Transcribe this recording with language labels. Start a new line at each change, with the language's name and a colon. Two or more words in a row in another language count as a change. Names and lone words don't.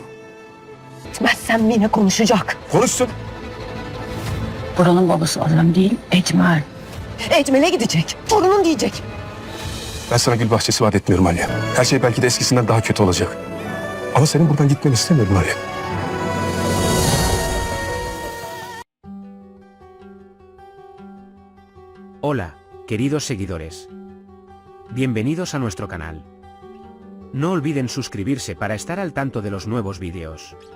Turkish: Etmezsen Mine konuşacak. Konuşsun. Buranın babası adam değil, Ecmel. Ecmel'e gidecek. Torunun diyecek. Ben sana gül bahçesi vaat etmiyorum Aliye. Her şey belki de eskisinden daha kötü olacak. Ama senin buradan gitmeni istemiyorum Aliye.
Spanish: Hola, queridos seguidores. Bienvenidos a nuestro canal. No olviden suscribirse para estar al tanto de los nuevos vídeos.